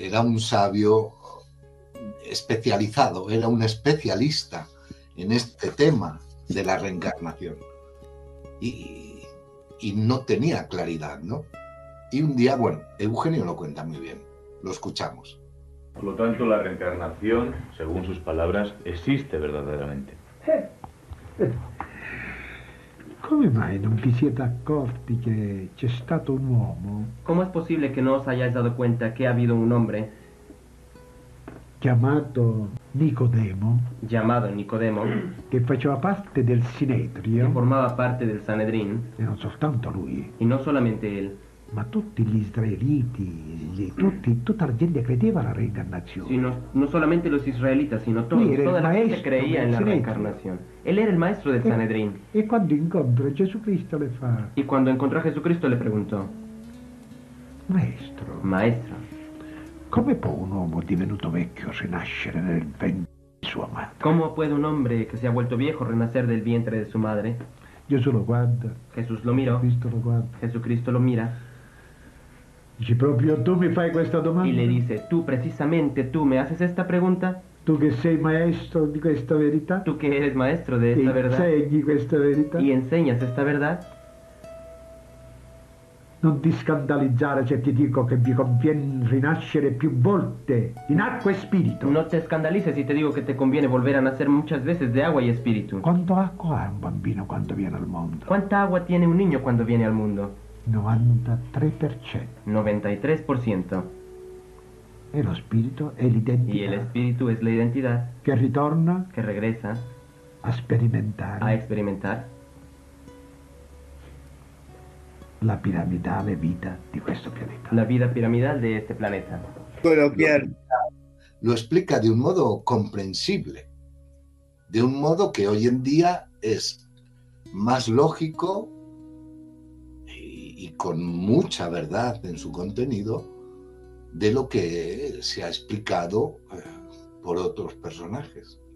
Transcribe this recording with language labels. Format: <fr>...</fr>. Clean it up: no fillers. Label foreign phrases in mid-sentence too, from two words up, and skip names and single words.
<es>era un sabio especializado, era un especialista en este tema de la reencarnación. Y no tenía claridad, ¿no? Y un día, bueno, Eugenio lo cuenta muy bien, lo escuchamos. Por lo tanto, la reencarnación, según sus palabras, existe verdaderamente.</es> <it>Come mai non vi siete accorti che c'è stato un uomo?</it> <es>¿Cómo es posible que no os hayáis dado cuenta que ha habido un hombre</es> <it>chiamato Nicodemo, che faceva parte del Sinedrio,</it> <es>que formaba parte del Sanedrín,</es> <it>e non soltanto lui,</it> <es>y no solamente él,</es> <it>ma tutti gli israeliti, tutta la gente credeva alla reincarnazione.</it> <es>Sino, no solamente los israelitas, sino toda la gente creía en la reencarnación. Él era el maestro del Sanedrín.</es> <it>E quando incontra Gesù Cristo le fa:</it> <es>Y cuando encontró a Jesucristo le preguntó:</es> <it>Maestro, come può un uomo divenuto vecchio rinascere nel ventre di sua madre?</it> <es>¿Cómo puede un hombre que se ha vuelto viejo renacer del vientre de su madre?</es> <it>Gesù lo guarda.</it> <es>Jesús lo miró.</es> <it>Cristo lo guarda.</it> <es>Jesucristo lo mira.</es> <it>Dice: proprio tu mi fai questa domanda?</it> <es>Y le dice: precisamente tú me haces esta pregunta.</es> <it>Tu che sei maestro di questa verità.</it> <es>Tú que eres maestro de esta verdad.</es> <it>Insegni questa verità.</it> <es>Y enseñas esta verdad.</es> <it>Non ti scandalizzare se ti dico che vi conviene rinascere più volte in acqua e spirito.</it> <es>No te escandalices si te digo que te conviene volver a nacer muchas veces de agua y espíritu.</es> <it>¿Cuánto acqua ha un bambino quando viene al mondo?</it> <es>¿Cuánta agua tiene un niño cuando viene al mundo?</es> <it>93%.</it> <es>93%.</es> <it>E lo spirito è l'identità.</it> <es>Y el espíritu es la identidad.</es> <it>Che ritorna.</it> <es>Que regresa.</es> <it>A sperimentare.</it> <es>A experimentar.</es> <it>La piramidale vita di questo pianeta.</it> <es>La vida piramidal de este planeta. Lo explica de un modo comprensible, de un modo que hoy en día es más lógico y con mucha verdad en su contenido de lo que se ha explicado por otros personajes.</es>